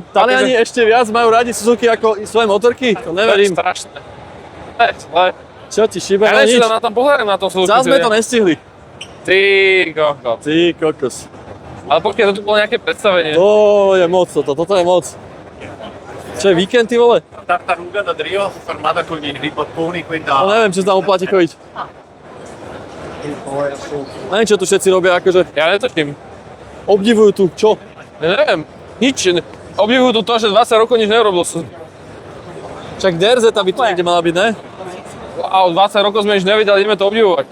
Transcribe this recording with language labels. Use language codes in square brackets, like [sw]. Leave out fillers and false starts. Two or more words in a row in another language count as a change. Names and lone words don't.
[sk] Taliani ešte viac majú radi Suzuki ako svoje motorky? To To je neverím. strašné. Zle. Čo ti šíbe? Ja No neviem, či nič. tam na tom pozerám na tom Suzuki. Zás sme to nestihli. Ty kokos. Ty kokos. Ale počkej, to tu bolo nejaké predstavenie. To je moc toto je moc. Čo je víkend, ty vole? Tartaruga da Drio formata con i ribottoni qui No da... neviem, čo sa tam oplatí chodiť. Neviem, čo tu všetci robia, akože Ja netočím. obdivujú tu, čo? Ja neviem. Nič. Obdivujú tu to, že 20 rokov nič nerobil. Však DRZ by tu niekde mala byť, ne? A o 20 rokov sme nič nevideli, ideme to obdivovať.